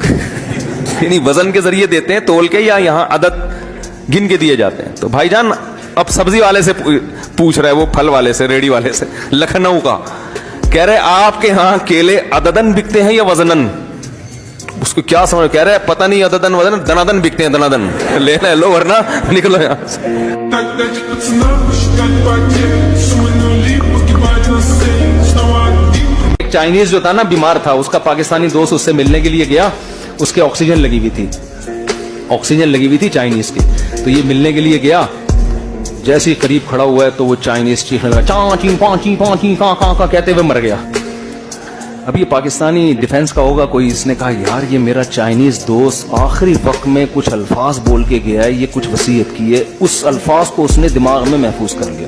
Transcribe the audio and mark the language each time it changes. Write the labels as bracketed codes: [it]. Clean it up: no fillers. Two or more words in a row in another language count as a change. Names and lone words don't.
[hi] यानी वजन के जरिए देते हैं, तोल के, या यहाँ आदत गिन के दिए जाते हैं? तो भाईजान अब सब्जी वाले से पूछ रहा है, वो फल वाले से, रेडी वाले से, लखनऊ का। कह रहे आपके यहाँ केले अददन बिकते हैं या वजनन? उसको क्या समझ, कह रहे हैं पता नहीं अददन वजनन, दनादन बिकते हैं, दनादन। ले लो वरना निकलो यहाँ से। [ru] Тогда пацана посчитать потери, суммы нули погибать на сцене, снова один. [hi] एक चाइनीज जो था ना बीमार था, उसका पाकिस्तानी दोस्त उससे मिलने के लिए गया, उसके ऑक्सीजन लगी हुई थी, ऑक्सीजन लगी हुई थी चाइनीज की। तो ये मिलने के लिए गया, जैसे ही करीब खड़ा हुआ है तो वो चाइनीज चीखने लगा, चाची पाची पाची का कहते हुए मर गया। अब ये पाकिस्तानी डिफेंस का होगा कोई, इसने कहा यार ये मेरा चाइनीज दोस्त आखिरी वक्त में कुछ अल्फाज बोल के गया है, ये कुछ वसीयत की है, उस अल्फाज को उसने दिमाग में महफूज कर लिया।